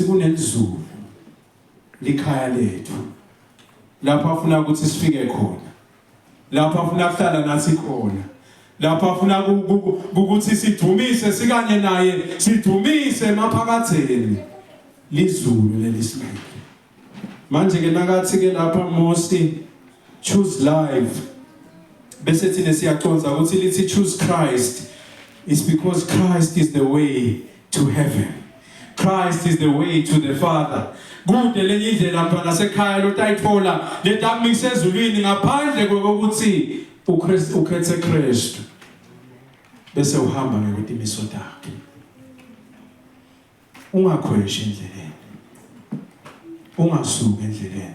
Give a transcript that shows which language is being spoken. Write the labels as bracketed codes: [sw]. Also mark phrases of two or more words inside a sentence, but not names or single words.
[ss] kunelizulu likhaya lethu lapha afuna ukuthi sifike khona lapha afuna kuhlala nathi khona lapha afuna ukuthi sidumise sikanye naye sidumise maphakatheni lizulu lelisibili manje ke nakathi ke lapha Mose [en] choose life [ss] bese thina siyaconza ukuthi lithi [en] choose Christ is because Christ is the way to heaven. Christ is the way to the Father. [ss] Kude lenye indlela mntwana sekhaya lotayithola letamikise ezulwini ngaphandle kokuthi uKristu ukhethe Kristu bese uhamba ngokutimiso takhe. Ungakhweshi endleleni. Ungasuki endleleni.